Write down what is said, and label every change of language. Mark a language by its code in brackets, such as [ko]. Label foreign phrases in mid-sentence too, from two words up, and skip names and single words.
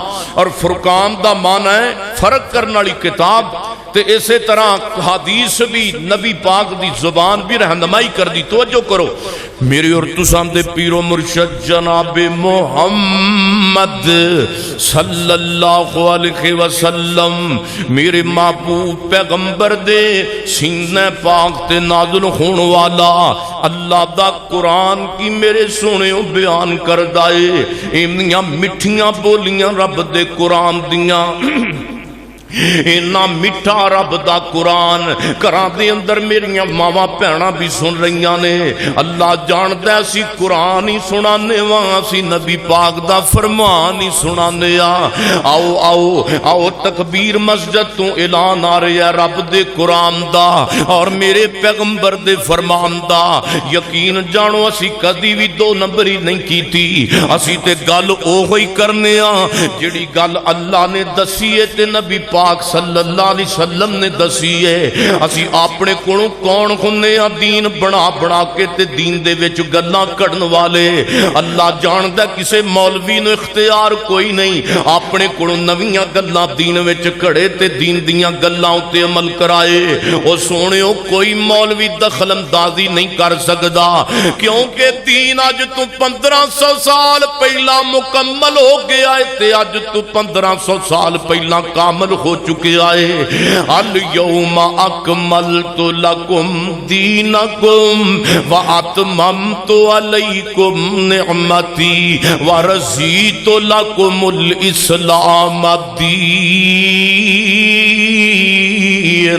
[pa] اور فرقان دا معنی ہے فرق کرنے والی کتاب. تے اسی طرح حدیث بھی نبی پاک دی زبان بھی رہنمائی کر دی. توجہ کرو, میری اور تساں دے پیر و مرشد جناب محمد [ar] صلی اللہ علیہ وسلم [pa] میرے محبوب پیغمبر دے سینہ پاک تے نازل ہون والا اللہ دا قرآن کی میرے سونے بیان کر دائے. ایمنیاں مٹھیاں بولیاں رب دے قرآن دیاں, اینا میٹھا رب دا قرآن گھراں دے اندر میریاں ماواں بھیڑاں بھی سن رہیاں نے. اللہ جاندا ہے اسی قرآن ہی سنانے واں, اسی نبی پاک دا فرمان ہی سنانے آ. آؤ آؤ آؤ تکبیر مسجد تو اعلان آ رہا ہے رب دے قرآن دا اور میرے پیغمبر دے فرمان دا. یقین جانو اسی کدی بھی 2 نمبری نہیں کیتی, اسی تے گل اوہی کرنے آ جڑی گل اللہ نے دسی ہے تے نبی پاک [ar] صلی اللہ علیہ وسلم [pa] نے دسی ہے. اسی اپنے کولوں کون ہونے آ دین بنا بنا کے تے دین دے وچ گلاں کڈن والے. اللہ جاندا کسے مولوی نو اختیار کوئی نہیں اپنے کولوں نویاں گلاں دین وچ کھڑے تے دین دیاں گلاں اُتے عمل کرائے. او سونےو کوئی مولوی دخل اندازی نہیں کر سکدا, کیونکہ دین اج تو 1500 سال پہلا مکمل ہو گیا ہے تے اج تو 1500 سال پہلا کامل ہو چکے آئے. [ar] الیوم اکملت لکم دینکم واتممت علیکم نعمتی ورضیت لکم الاسلام دینا.